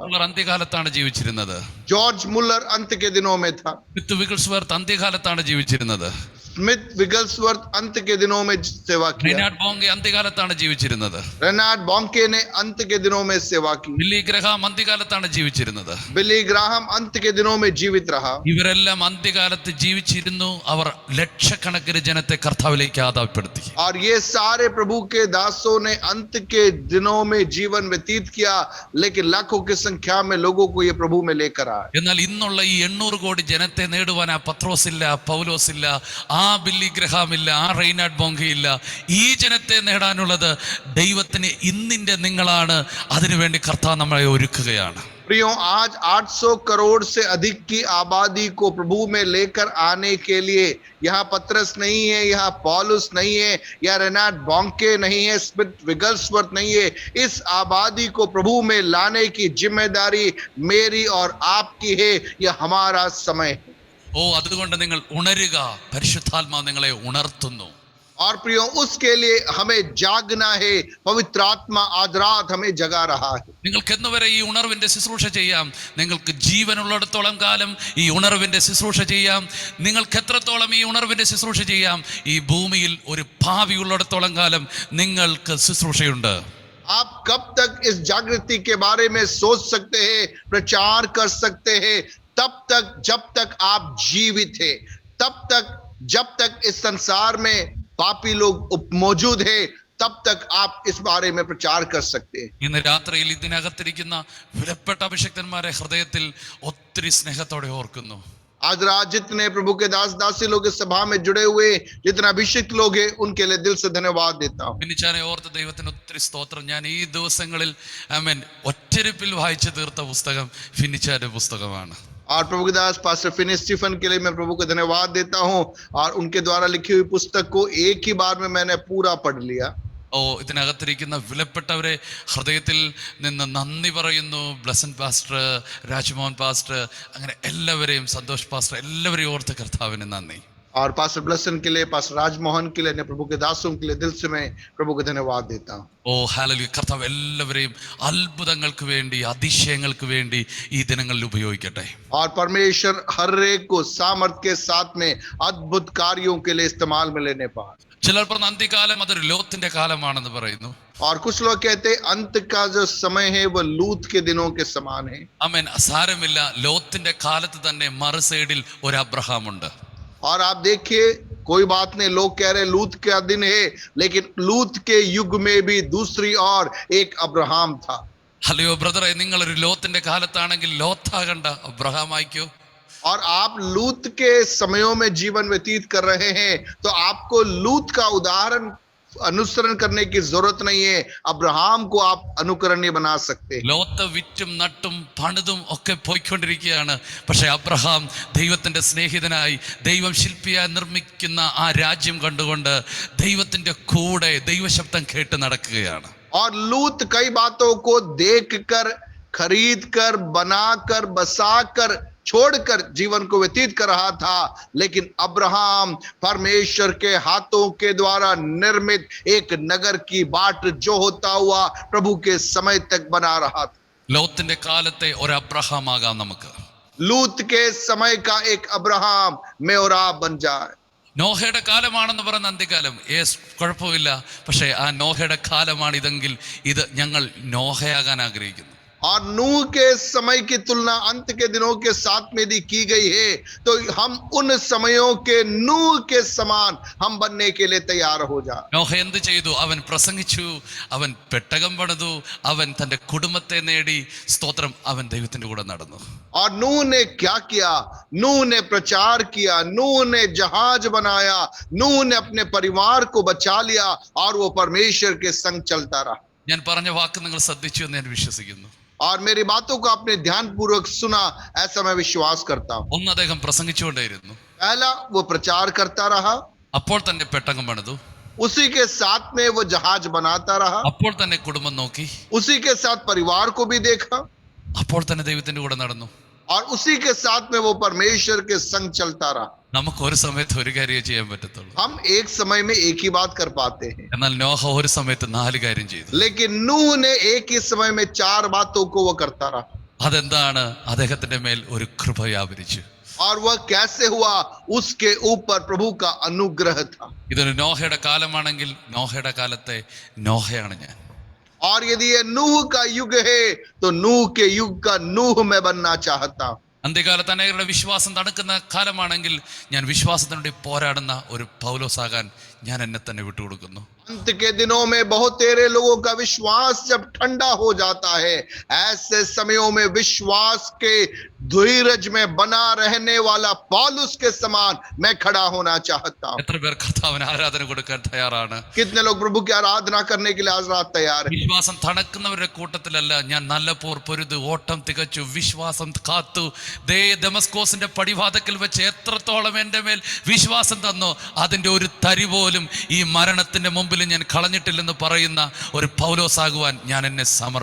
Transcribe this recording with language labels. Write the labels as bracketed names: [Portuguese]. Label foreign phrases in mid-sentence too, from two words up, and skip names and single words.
[Malayalam] അന്ത്യകാലത്താണ് ജീവിച്ചിരുന്നത്. [Hindi] जॉर्ज मुलर अंत के दिनों में था. [Malayalam] സ്മിത്ത് വിഗിൾസ്വർത്ത് അന്ത്യകാലത്താണ് ജീവിച്ചിരുന്നത്. [Hindi] स्मिथ विगल्सवर्थ अंत के दिनों में सेवा की. [Malayalam] റെയ്നാർഡ് ബോങ്കെ അന്ത്യകാലത്താണ് ജീവിച്ചിരുന്നത്. [Hindi] रेनार्ड बॉन्के ने अंत के दिनों में सेवा की. [Malayalam] ബില്ലി ഗ്രഹാം അന്ത്യകാലത്താണ് ജീവിച്ചിരുന്നത്. [Hindi] बिली ग्राहम अंत के दिनों में जीवित रहा. [Malayalam] ഇവരെല്ലാം അന്ത്യകാലത്ത് ജീവിച്ചിരുന്നു. അവർ ലക്ഷക്കണക്കിന് ജനത്തെ കർത്താവിലേക്ക് ആദായപ്പെടുത്തി. [Hindi] और ये सारे प्रभु के दासों ने अंत के दिनों में जीवन व्यतीत किया, लेकिन लाखों की संख्या में लोगों को ये प्रभु में लेकर आए. [Malayalam] എന്നാൽ ഇന്നുള്ള ഈ 800 കോടി ജനത്തെ നേടുവാൻ ആ പത്രോസില്ല, പൗലോസില്ല, ആ ബില്ലി ഗ്രഹാം ഇല്ല, ആ റെയ്നാർഡ് ബോങ്കെ ഇല്ല. ഈ ജനത്തെ നേടാനുള്ളത് ദൈവത്തിന് ഇന്നിന്റെ നിങ്ങളാണ്. അതിനുവേണ്ടി കർത്താവ് നമ്മളെ ഒരുക്കുകയാണ്. [Hindi] प्रियो, आज 800 करोड़ से अधिक की आबादी को प्रभु में लेकर आने के लिए यहाँ पतरस नहीं है, यहाँ पौलुस नहीं है, या रेनार्ड बॉन्के नहीं है, स्मिथ विगल्सवर्थ नहीं है. इस आबादी को प्रभु में लाने की जिम्मेदारी मेरी और आपकी है. यह हमारा समय है. [Malayalam] അതുകൊണ്ട് നിങ്ങൾ ഉണരുക, പരിശുദ്ധാത്മാവ് നിങ്ങളെ ഉണർത്തുന്നു. [Hindi] और प्रियो उसके लिए हमें जागना है। पवित्र आत्मा आज रात हमें जगा रहा है। [Malayalam] നിങ്ങൾക്ക് എന്നുവരെ ഈ ഉണർവിന്റെ ശുശ്രൂഷ ചെയ്യാം? നിങ്ങൾക്ക് ജീവനുള്ളിടത്തോളം കാലം ഈ ഉണർവിന്റെ ശുശ്രൂഷ ചെയ്യാം. നിങ്ങൾക്ക് എത്രത്തോളം ഈ ഉണർവിന്റെ ശുശ്രൂഷ ചെയ്യാം? ഈ ഭൂമിയിൽ ഒരു ഭാവി ഉള്ളിടത്തോളം കാലം നിങ്ങൾക്ക് ശുശ്രൂഷയുണ്ട്. [Hindi] आप कब तक इस जागृति के बारे में सोच सकते हैं, प्रचार कर सकते हैं? तब तक जब तक आप जीवित हैं, तब तक जब तक इस संसार में पापी लोग मौजूद हैं, तब तक आप इस बारे में प्रचार कर सकते हैं। [Malayalam] ഇന്ന് രാത്രിയിൽ ഇതിനകത്തിരിക്കുന്ന വിലപ്പെട്ട അഭിഷിക്തന്മാരെ ഹൃദയത്തിൽ ഒത്തിരി സ്നേഹത്തോടെ ഓർക്കുന്നു. [Hindi] आज रात जितने प्रभु के दास दासी लोग इस सभा में जुड़े हुए, जितने अभिषिक्त लोग हैं, उनके लिए दिल से धन्यवाद देता हूँ। [Malayalam] ഫിനിച്ചാനെ ഓർത്ത് ദൈവത്തിന് ഒത്തിരി സ്തോത്രം. ഞാൻ ഈ ദിവസങ്ങളിൽ ഒറ്റരിപ്പിൽ വായിച്ചു തീർത്ത പുസ്തകം ഫിനിച്ചാന്റെ പുസ്തകമാണ്. [Hindi] और प्रभु के दास पास्टर फिनिस स्टीफन के लिए मैं प्रभु को धन्यवाद देता हूँ, और उनके द्वारा लिखी हुई पुस्तक को एक ही बार में मैंने पूरा पढ़ लिया। [Malayalam] ഇതിനകത്തിരിക്കുന്ന വിലപ്പെട്ടവരെ ഹൃദയത്തിൽ നിന്ന് നന്ദി പറയുന്നു. ബ്ലസൻ പാസ്റ്റർ, രാജ്മോഹൻ പാസ്റ്റർ, അങ്ങനെ എല്ലാവരെയും, സന്തോഷ് പാസ്റ്റർ, എല്ലാവരെയും ഓർത്ത് കർത്താവിന് നന്ദി. [Hindi] और पास्टर ब्लसन के लिए, पास्टर राजमोहन के लिए, प्रभु के दासों के लिए दिल से मैं प्रभु को धन्यवाद देता हूँ. [Malayalam] ഹല്ലേലൂയ. കർത്താവ് എല്ലാവരെയും അത്ഭുതങ്ങൾക്ക് വേണ്ടി, അതിശയങ്ങൾക്ക് വേണ്ടി ഈ ദിനങ്ങളിൽ ഉപയോഗിക്കട്ടെ. [Hindi] और परमेश्वर हर एक को सामर्थ के साथ में अद्भुत कार्यों के लिए इस्तेमाल में लेने पाए. [Malayalam] ചിലർ പറഞ്ഞ അന്ത്യകാലം അതൊരു ലോത്തിന്റെ കാലമാണെന്ന് പറയുന്നു. [Hindi] और कुछ लोग कहते हैं अंत का जो समय है वो लूत के दिनों के समान है. [Malayalam] ആമേൻ. സാരമില്ല, ലോത്തിന്റെ കാലത്ത് തന്നെ മറു സൈഡിൽ ഒരു അബ്രഹാം ഉണ്ട്. [Hindi] और आप देखिए, कोई बात नहीं, लोग कह रहे लूत का दिन है, लेकिन लूत के युग में भी दूसरी और एक अब्राहम था. [English] hello brother, [Malayalam] നിങ്ങളൊരു ലോത്തിന്റെ കാലത്താണെങ്കിൽ ലോത്താകണ്ട, അബ്രഹാം ആയിക്കോ. [Hindi] और आप लूत के समयों में जीवन व्यतीत कर रहे हैं, तो आपको लूत का उदाहरण अनुसरण करने की जरूरत नहीं है. अब्राहम को आप अनुकरणीय बना सकते हैं. [Malayalam] ലോത്ത് വിറ്റും നട്ടും പണിതും ഒക്കെ പോയിക്കൊണ്ടിരിക്കുകയാണ്. പക്ഷെ അബ്രഹാം ദൈവത്തിന്റെ സ്നേഹിതനായി, ദൈവം ശില്പിയായി നിർമ്മിക്കുന്ന ആ രാജ്യം കണ്ടുകൊണ്ട് ദൈവത്തിന്റെ കൂടെ ദൈവശബ്ദം കേട്ട് നടക്കുകയാണ്. [Hindi] और लूत कई बातों को देख कर, खरीद कर, बनाकर, बसाकर, छोड़कर जीवन को व्यतीत कर रहा था. लेकिन अब्राहम परमेश्वर के हाथों के द्वारा निर्मित एक नगर की बाट जो होता हुआ प्रभु के समय तक बना रहा था. [Malayalam] ലോത്തിന്റെ കാലത്തെ ഒരു അബ്രഹാം ആകാം നമുക്ക്. [Hindi] लूत के समय का एक अब्राहम में और आप बन जाए. [Malayalam] നോഹയുടെ കാലമാണെന്ന് പറയുന്ന അന്ത്യകാലം, കുഴപ്പമില്ല. പക്ഷെ ആ നോഹയുടെ കാലമാണ് ഇതെങ്കിൽ ഇത് ഞങ്ങൾ നോഹയാകാൻ ആഗ്രഹിക്കുന്നു. [Hindi] और नूह के समय की तुलना अंत के दिनों के साथ में यदि की गई है, तो हम उन समयों के नूह के समान हम बनने के लिए तैयार हो जाए. [Malayalam] നോഹ എന്ത് ചെയ്തു? അവൻ പ്രസംഗിച്ചു, അവൻ പെട്ടകം പണിതു, അവൻ തന്റെ കുടുംബത്തെ നേടി. സ്തോത്രം. അവൻ ദൈവത്തിന്റെ കൂടെ നടന്നു. [Hindi] और नूह ने क्या किया? नूह ने प्रचार किया, नूह ने जहाज बनाया, नूह ने अपने परिवार को बचा लिया, और वो परमेश्वर के संग चलता रहा. [Malayalam] ഞാൻ പറഞ്ഞ വാക്ക് നിങ്ങൾ ശ്രദ്ധിച്ചു എന്ന് ഞാൻ വിശ്വസിക്കുന്നു. [Hindi] और मेरी बातों को आपने ध्यान पूर्वक सुना, ऐसा मैं विश्वास करता हूँ. [Malayalam] ഒന്ന് അദ്ദേഹം പ്രസംഗിച്ചുകൊണ്ടേയിരുന്നു. [Hindi] पहला वो प्रचार करता रहा, [Malayalam] അപ്പോൾ തന്നെ പെട്ടകം പണിതു, [Hindi] उसी के साथ में वो जहाज बनाता रहा, [Malayalam] അപ്പോൾ തന്നെ കുടുംബം നോക്കി, [Hindi] उसी के साथ परिवार को भी देखा, [Malayalam] അപ്പോൾ തന്നെ ദൈവത്തിന്റെ കൂടെ നടന്നു. [Hindi] और उसी के साथ में वो परमेश्वर के संग चलता रहा. [Malayalam] നമുക്ക് ഒരു സമയത്ത് ഒരു കാര്യം ചെയ്യാൻ പറ്റത്തുള്ളൂ. [Hindi] हम एक समय में एक ही बात कर पाते हैं, [Malayalam] എന്നാൽ നോഹ ഒരു സമയത്ത് 4 കാര്യം ചെയ്തു. [Hindi] लेकिन नूह ने एक ही समय में 4 बातों को वो करता रहा. [Malayalam] അതെന്താണ്? അദ്ദേഹത്തിന്റെ മേൽ ഒരു കൃപ വ്യാപരിച്ചു. [Hindi] और वह कैसे हुआ? उसके ऊपर प्रभु का अनुग्रह था. [Malayalam] ഇതൊരു നോഹയുടെ കാലമാണെങ്കിൽ നോഹയുടെ കാലത്തെ നോഹയാണ് ഞാൻ. [Hindi] और यदि ये नूह का युग है, तो नूह के युग का नूह मैं बनना चाहता हूं. [Malayalam] അന്ത്യകാലത്ത് അനേകരുടെ വിശ്വാസം തണുക്കുന്ന കാലമാണെങ്കിൽ ഞാൻ വിശ്വാസത്തിനുവേണ്ടി പോരാടുന്ന ഒരു പൗലോസാകാൻ ഞാൻ എന്നെ തന്നെ വിട്ടുകൊടുക്കുന്നു. [Hindi] अंत के दिनों में बहुत तेरे लोगों का विश्वास जब ठंडा हो जाता है, ऐसे समयों में विश्वास के धीरज में बना रहने वाला पौलुस के समान मैं खड़ा होना चाहता हूं. [Malayalam] എത്ര പേർ കർത്താവിന് ആരാധന കൊടുക്കാൻ തയ്യാറാണ്? [Hindi] कितने लोग प्रभु की आराधना करने के लिए आज रात तैयार हैं? [Malayalam] വിശ്വാസം തണുക്കുന്നവരുടെ കൂട്ടത്തിലല്ല ഞാൻ. നല്ല പോർ പൊരുത്, ഓട്ടം തികച്ചു, വിശ്വാസം കാത്തു. ദമസ്കോസിന്റെ പടിവാതക്കൽ വെച്ച് എത്രത്തോളം എന്റെ മേൽ വിശ്വാസം തന്നോ അതിന്റെ ഒരു തരി പോലും ഈ മരണത്തിന്റെ മുമ്പിൽ ഞാൻ കളഞ്ഞിട്ടില്ലെന്ന് പറയുന്ന ഒരു പൗലോസാകുവാൻ ഞാൻ എന്നെ സമർപ്പിക്കുന്നു.